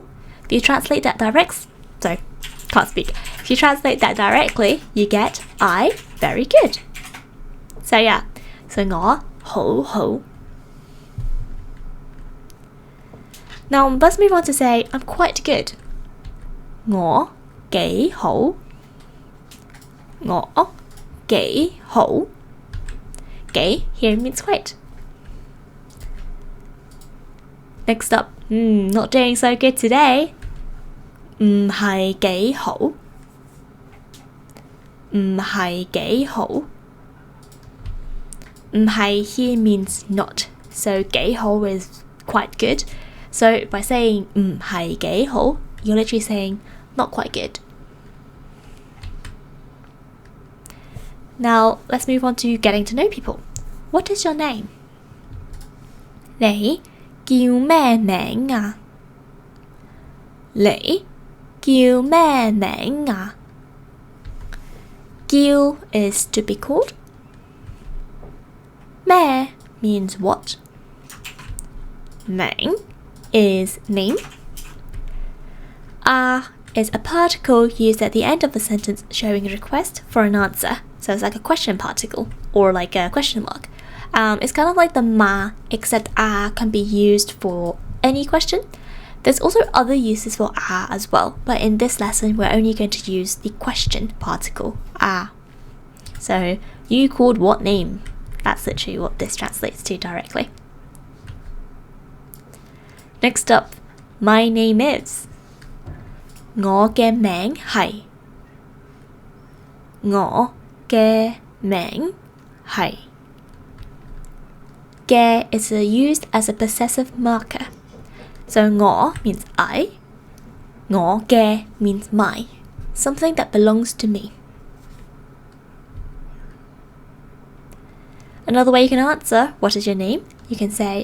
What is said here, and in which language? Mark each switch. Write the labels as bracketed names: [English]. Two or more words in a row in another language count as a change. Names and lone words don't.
[English] If you translate that If you translate that directly, you get I very good. So yeah, so [Cantonese] 我好好. [English] Now let's move on to say I'm quite good. [Cantonese] 我幾好. 我幾好. [English] 幾 here means quite. Next up, not doing so good today. [Cantonese] 唔係幾好. 唔係幾好. [English] 唔係 here means not. So [Cantonese] 幾好 [English] is quite good. So by saying [Cantonese] 唔係幾好, [English] you're literally saying not quite good. Now let's move on to getting to know people. What is your name? [Cantonese] 你叫咩名啊? 你叫咩名啊? [English] 叫 is to be called. 咩 means what. 名 is name. Is a particle used at the end of a sentence showing a request for an answer. So it's like a question particle or like a question mark. It's kind of like the ma, except can be used for any question. There's also other uses for as well, but in this lesson we're only going to use the question particle So you called what name? That's literally what this translates to directly. Next up, my name is. [Cantonese] 我嘅名係. 我嘅名係. [English] 嘅 is used as a possessive marker. So 我 means I. 我嘅 means my. Something that belongs to me. Another way you can answer, what is your name?